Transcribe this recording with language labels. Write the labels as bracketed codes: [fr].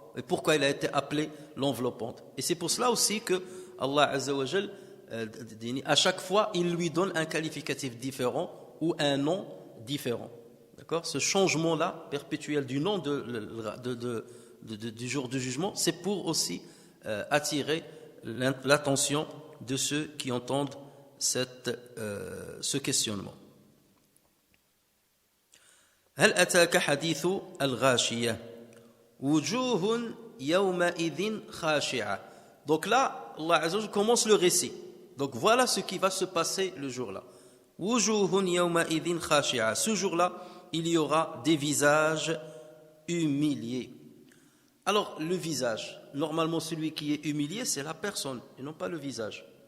[fr] Et pourquoi il a été appelé l'enveloppante? Et c'est pour cela aussi que Allah Azza wa Jal, à chaque fois, il lui donne un qualificatif différent ou un nom différent. D'accord? Ce changement-là, perpétuel du nom du jour du jugement, c'est pour aussi attirer l'attention de ceux qui entendent ce questionnement. [ar] هل أتاك حديث الغاشية وجوه يومئذ خاشعة. [fr] Donc là, Allah Azza wa Jalla commence le récit. Donc voilà ce qui va se passer le jour-là. [ar] وجوه يومئذ خاشعة. [fr] Ce jour-là, il y aura des visages humiliés. Alors le visage, normalement celui qui est humilié, c'est la personne et non pas le visage.